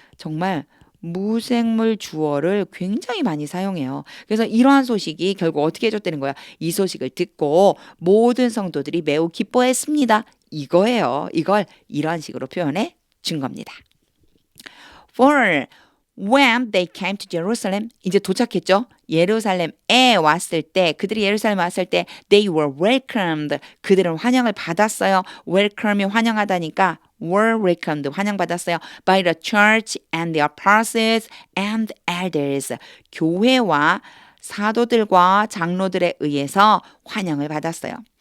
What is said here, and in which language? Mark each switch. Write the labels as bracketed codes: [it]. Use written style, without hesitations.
[ko] 정말 무생물 주어를 굉장히 많이 사용해요. 그래서 이러한 소식이 결국 어떻게 해줬다는 거야? 이 소식을 듣고 모든 성도들이 매우 기뻐했습니다. 이거예요. 이걸 이런 식으로 표현해 준 겁니다. [en] For when they came to Jerusalem, [ko] 이제 도착했죠? 예루살렘에 왔을 때, 그들이 예루살렘에 왔을 때 [en] they were welcomed. [ko] 그들은 환영을 받았어요. welcome이 환영하다니까 [en] were welcomed, [ko] 환영받았어요. [en] by the church and the apostles and elders. [ko] 교회와 사도들과 장로들에 의해서 환영을 받았어요.